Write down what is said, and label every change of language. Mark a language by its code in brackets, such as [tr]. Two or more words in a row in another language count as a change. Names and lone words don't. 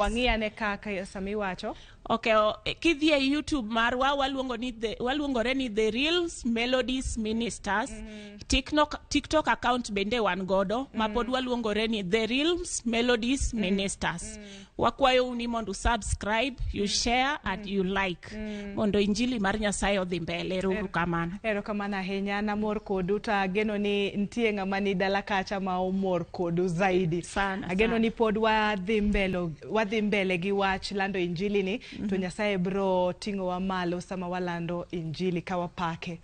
[luo] Wang'iyane kaka sami wacho? Okay, kidhi e YouTube marwa waluongore ni The Realms Melodies Ministers. TikTok account bende wan godo ma pod waluongore ni The Realms Melodies Ministers. Wakwayo uni mondo [en] subscribe, you share and you like. [luo] Mondo injili mar Nyasaye odhi mbele. Erokamano. Erokamano ahinya. Namor kodu to ageno ni nitie ng'ama ni dala kacha ma omor kodu zaidi. Ageno ni pod wadhi mbele gi wach lando injili ni to Nyasaye bro ting'owa malo sama walando injili ka wapake.